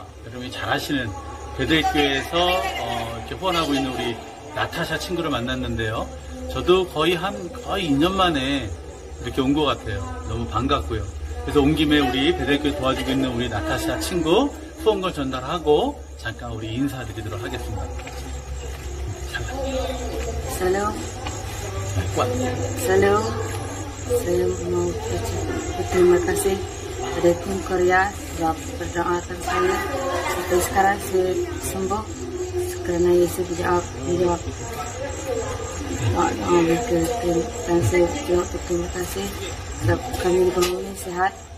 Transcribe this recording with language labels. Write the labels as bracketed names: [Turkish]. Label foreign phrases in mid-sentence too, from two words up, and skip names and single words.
[Korean] 여러분이 잘 아시는 베델교회에서 이렇게 후원하고 있는 우리 나타샤 친구를 만났는데요. 저도 거의 2년 만에 이렇게 온 것 같아요. 너무 반갑고요. 그래서 온 김에 우리 베델교회 도와주고 있는 우리 나타샤 친구 후원금 전달하고 잠깐 우리 인사드리도록 하겠습니다. [Indonesian] Salam. Salam. Saya mau berterima kasih pada tim Korea yang berdoakan saya sampai sekarang saya sembuh karena Yesus menjawab doa mereka dan saya juga berterima kasih sebab kami di rumah ini sehat.